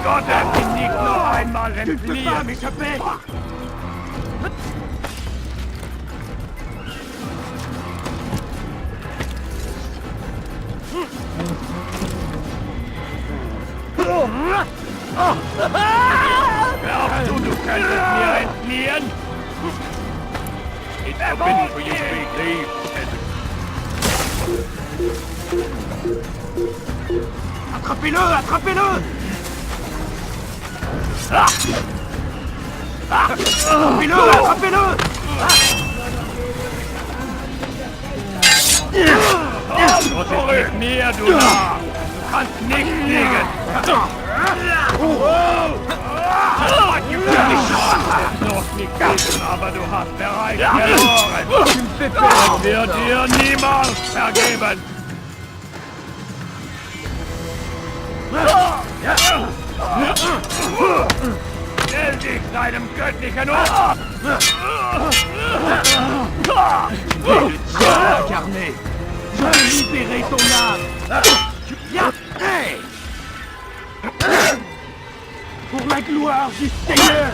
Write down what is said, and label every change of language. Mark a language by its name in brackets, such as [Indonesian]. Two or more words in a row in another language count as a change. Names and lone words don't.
[German] Gottes, nicht noch einmal entfliehen. Glaubst du könntest mir entfliehen? [English] It's forbidden for you to leave. [French] Attrapez-le! Attrapez-le! Attrapez-le! Attrapez-le! [German] Was ist mit mir, du Narr? Du kannst nicht fliegen! Noch nicht wissen, aber du hast bereits verloren! Das wird dir niemals vergeben! Stell dich deinem göttlichen Opfer! [French] Incarné! Je vais libérer ton âme! Hey! Pour la gloire du Seigneur!